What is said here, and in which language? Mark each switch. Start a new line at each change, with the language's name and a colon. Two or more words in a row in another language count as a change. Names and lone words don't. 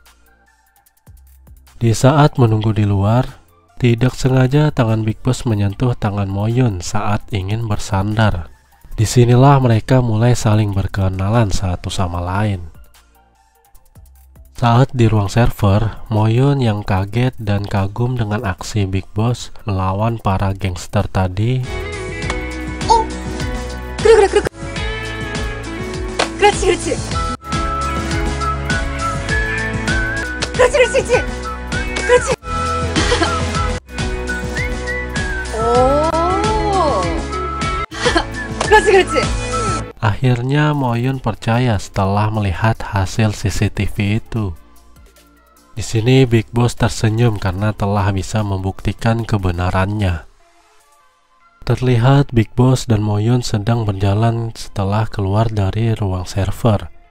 Indonesian: Di saat menunggu di luar, tidak sengaja tangan Big Boss menyentuh tangan Moyun saat ingin bersandar. Disinilah mereka mulai saling berkenalan satu sama lain. Saat di ruang server, Moyun yang kaget dan kagum dengan aksi Big Boss melawan para gangster tadi.
Korean: 어? 그래. 그렇지. 그렇지. 오. 그렇지.
Indonesian: Akhirnya Moyun percaya setelah melihat hasil CCTV itu. Di sini Big Boss tersenyum karena telah bisa membuktikan kebenarannya. Terlihat Big Boss dan Moyun sedang berjalan setelah keluar dari ruang server.